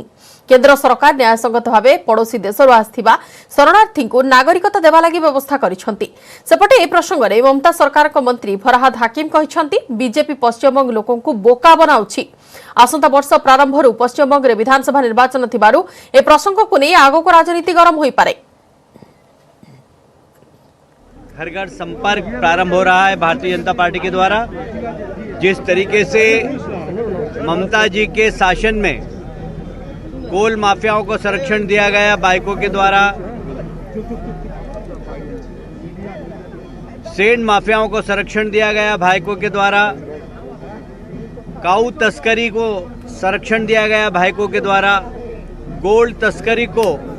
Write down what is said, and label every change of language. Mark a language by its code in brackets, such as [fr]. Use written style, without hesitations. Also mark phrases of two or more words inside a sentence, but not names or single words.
[or] କେନ୍ଦ୍ର ସରକାର ନ୍ୟାୟସଙ୍ଗତ ଭାବେ ପଡ଼ୋଶୀ ଦେଶରୁ ଆସିଥିବା ଶରଣାର୍ଥୀଙ୍କୁ ନାଗରିକତା ଦେବା ଲାଗି ବ୍ୟବସ୍ଥା କରିଛନ୍ତି। ସେପଟେ ଏ ପ୍ରସଙ୍ଗରେ ମମତା ସରକାରଙ୍କ ମନ୍ତ୍ରୀ ଫରହାଦ ହାକିମ କହିଛନ୍ତି ବିଜେପି ପଶ୍ଚିମବଙ୍ଗ ଲୋକଙ୍କୁ ବୋକା ବନାଉଛି। ଆସନ୍ତା ବର୍ଷ ପ୍ରାରମ୍ଭରୁ ପଶ୍ଚିମବଙ୍ଗରେ ବିଧାନସଭା ନିର୍ବାଚନ ଥିବାରୁ ଏ ପ୍ରସଙ୍ଗକୁ ନେଇ ଆଗକୁ ରାଜନୀତି ଗରମ ହୋଇପାରେ। [hi] घर घर संपर्क प्रारंभ हो रहा है भारतीय जनता पार्टी के द्वारा। जिस तरीके से ममता जी के शासन में कोल माफियाओं को संरक्षण दिया गया बाइकों के द्वारा, सेंड माफियाओं को संरक्षण दिया गया बाइकों के द्वारा, काऊ तस्करी को संरक्षण दिया गया बाइकों के द्वारा, गोल्ड तस्करी को